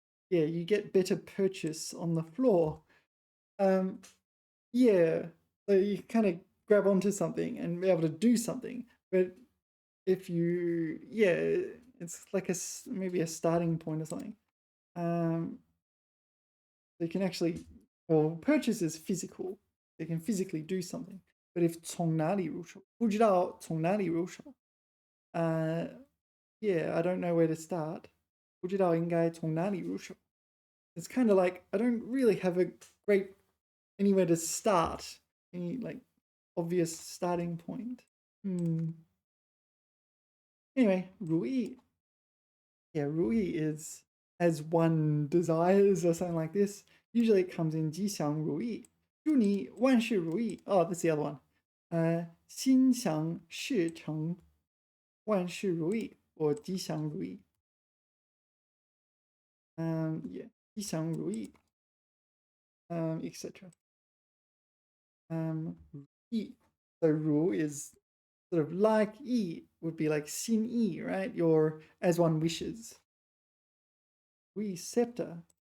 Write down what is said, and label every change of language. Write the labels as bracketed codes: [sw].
[en] Yeah, you get better purchase on the floor. Yeah, so you kind of grab onto something and be able to do something. But if you, yeah, it's like maybe a starting point or something. So you can actually, well, purchase is physical. You can physically do something. But if [zh] 从哪里入手,不知道从哪里入手. [en] Yeah, I don't know where to start. [zh] 不知道应该从哪里入手. [en] It's kind of like I don't really have a great anywhere to start, any like obvious starting point. Anyway, 如意.Yeah, 如意 is as one desires or something like this. Usually it comes in 吉祥如意. [zh] 祝你万事如意. [en] Oh, that's the other one. [zh] 心想事成, 万事如意 or 吉祥如意. [en] Yeah, 吉祥如意, etc. [zh] 意. [en] So 如 is sort of like 意 would be like 心意, right? Your as one wishes. 如意 scepter.